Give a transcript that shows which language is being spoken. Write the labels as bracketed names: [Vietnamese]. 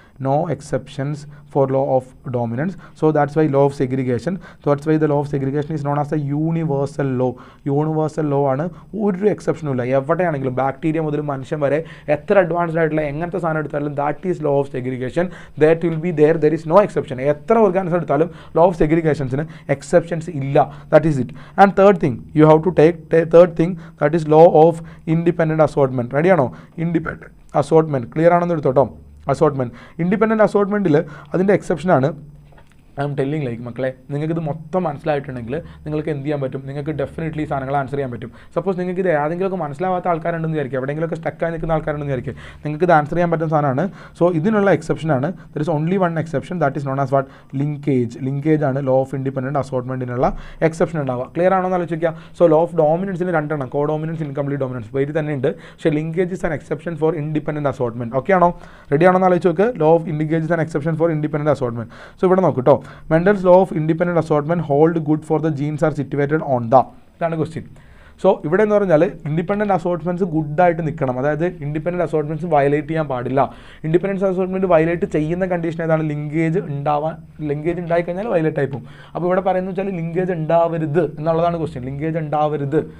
[English] no exceptions for law of dominance. So that's why law of segregation. That's why the law of segregation is known as a universal law. [Malayalam] Universal law ആണ്, ഒരു എക്സെപ്ഷനും ഇല്ല. എവിടെയാണെങ്കിലും bacteria മുതൽ മനുഷ്യൻ വരെ എത്ര advanced ആയിട്ടുള്ള എങ്ങനത്തെ സാധനം എടുത്താലും [English] That is law of segregation. That will be there is no exception. [Malayalam] എത്ര ഓർഗാനിസം എടുത്താലും ലോ ഓഫ് സെഗ്രിഗേഷൻസിന് എക്സെപ്ഷൻസ് ഇല്ല. [English] That is it. And third thing you have to take third thing that is law of independent assortment. റെഡിയാണോ? [Malayalam] Independent assortment clear ആണെന്ന് എടുത്തോട്ടോ. Assortment, independent അസോർട്ട്മെൻറ്റിൽ അതിൻ്റെ എക്സെപ്ഷനാണ്. [English] I am telling like [Malayalam] മക്കളെ, നിങ്ങൾക്കിത് മൊത്തം മനസ്സിലായിട്ടുണ്ടെങ്കിൽ നിങ്ങൾക്ക് എന്ത് ചെയ്യാൻ പറ്റും? നിങ്ങൾക്ക് ഡെഫിനറ്റ്ലി സാധനങ്ങൾ ആൻസർ ചെയ്യാൻ പറ്റും. സപ്പോസ് നിങ്ങൾക്ക് ഇത് ഏതെങ്കിലുമൊക്കെ മനസ്സിലാവാത്ത ആൾക്കാരുണ്ടെന്ന് വിചാരിക്കുക, എവിടെയെങ്കിലുമൊക്കെ സ്റ്റക്കായി നിൽക്കുന്ന ആൾക്കാരുണ്ടെന്ന് വിചാരിക്കുക, നിങ്ങൾക്ക് ഇത് ആൻസർ ചെയ്യാൻ പറ്റുന്ന സാധനമാണ്. സോ ഇതിനുള്ള എക്സെപ്ഷനാണ്. [English] There is only one exception, that is known as what? Linkage. [Malayalam] Linkage ആണ് ലോ ഓഫ് ഇൻഡിപെൻഡൻറ്റ് അസോർട്ട്മെൻറ്റിനുള്ള എക്സെപ്ഷൻ ഉണ്ടാവുക. ക്ലിയർ ആണോ എന്ന് ആലോചിക്കുക. സോ ലോ ഓഫ് ഡോമിനൻസിന് രണ്ടെണ്ണം, കോ ഡോമിനൻസ്, ഇൻകംപ്ലീറ്റ് ഡോമിനൻസ് പേര് തന്നെ ഉണ്ട്. [English] പക്ഷേ linkage is an exception for independent assortment. [Malayalam] Okay ആണോ? റെഡി ആണോ എന്ന് ആലോചിച്ച് നോക്ക്. [English] Law of linkage is an exception for independent assortment. [Malayalam] So ഇവിടെ നോക്കൂ കേട്ടോ. [English] Mendel's law of independent assortment hold good for the genes are situated on the. [Malayalam] ഇതാണ് question. So ഇവിടെ എന്ന് പറഞ്ഞാൽ ഇൻഡിപെൻഡൻറ്റ് അസോർട്ട്മെൻറ്റ്സ് ഗുഡായിട്ട് നിൽക്കണം. അതായത് ഇൻഡിപെൻഡൻറ്റ് അസോർട്ട്മെൻറ്റ്സ് വയലേറ്റ് ചെയ്യാൻ പാടില്ല. ഇൻഡിപെൻഡൻസ് അസോർട്ട്മെൻറ്റ് വയലേറ്റ് ചെയ്യുന്ന കണ്ടീഷൻ ഏതാണ്? ലിങ്കേജ് ഉണ്ടായി കഴിഞ്ഞാൽ വയലേറ്റ് ആയി പോകും. അപ്പോൾ ഇവിടെ പറയുന്നത് വെച്ചാൽ ലിങ്കേജ് ഉണ്ടാവരുത് എന്നുള്ളതാണ് ക്വസ്റ്റ്യൻ. ലിങ്കേജ് ഉണ്ടാവരുത്.